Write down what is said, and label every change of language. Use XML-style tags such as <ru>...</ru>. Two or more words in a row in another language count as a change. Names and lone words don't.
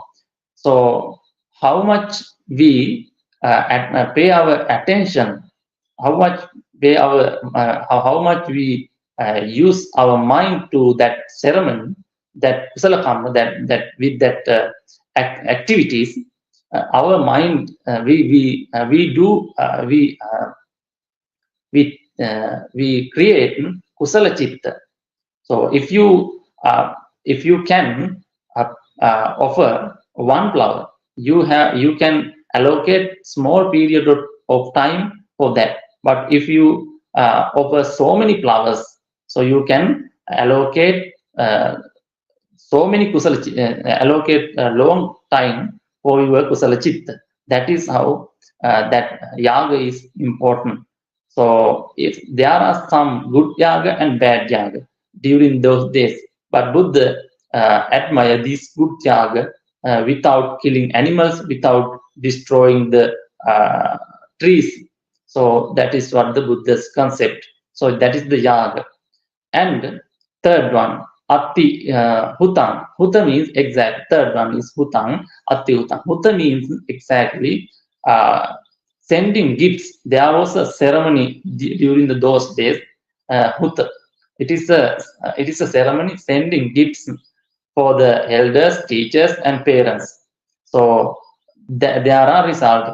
<en>So how much we pay our attention, how much we use our mind to that ceremony, that</en> <pi>kusala karma,</pi> <en>that with that activities, our mind we create</en> <pi>kusala chitta.</pi> <en>So if you can offer one flower, you can allocate small period of time for that. But if you offer so many flowers, so you can allocate so many kusala, allocate a long time for your</en> <pi>kusala chitta.</pi> <en>That is how that yaga is important. So if there are some good yaga and bad yaga during those days, but Buddha admire this good yaga without killing animals, without destroying the trees. So that is what the Buddha's concept. So that is the yaga. And third one,</en> <pi>atthi hutaṃ.</pi> <en>Huta means exact. Third one is</en> <pi>hutaṃ, atthi hutaṃ.</pi> <en>Huta means exactly sending gifts. There was a ceremony during those days. Huta. It is a ceremony sending gifts for the elders, teachers, and parents. So there are results.</en>